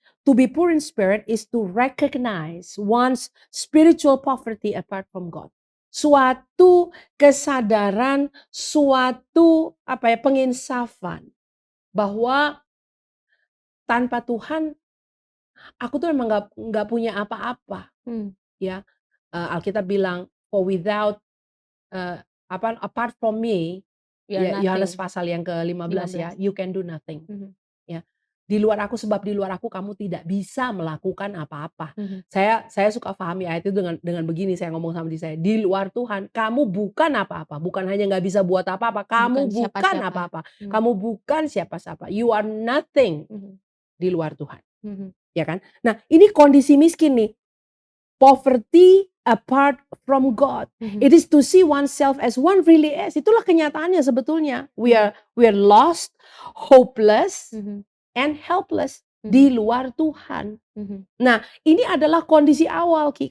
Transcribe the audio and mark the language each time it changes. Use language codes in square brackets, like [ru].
[en] To be poor in spirit is to recognize one's spiritual poverty apart from God. [id] Suatu kesadaran, suatu penginsafan bahwa tanpa Tuhan aku tuh memang nggak punya apa-apa. Ya, Alkitab bilang [en] for without apart from me, [id] ya, Yohanes pasal yang ke-15 ya, [en] you can do nothing. [id] Ya. Di luar aku, sebab di luar aku kamu tidak bisa melakukan apa-apa. Saya suka pahami ayat itu dengan begini, saya ngomong sama diri saya, di luar Tuhan kamu bukan apa-apa, bukan hanya nggak bisa buat apa-apa, kamu bukan apa-apa, kamu bukan siapa-siapa, [en] you are nothing [id] di luar Tuhan, ya kan? Nah, ini kondisi miskin nih, [en] poverty apart from God. It is to see oneself as one really is. [id] Itulah kenyataannya sebetulnya. [en] We are lost, hopeless, and helpless [id] di luar Tuhan. Nah, ini adalah kondisi awal, Ki.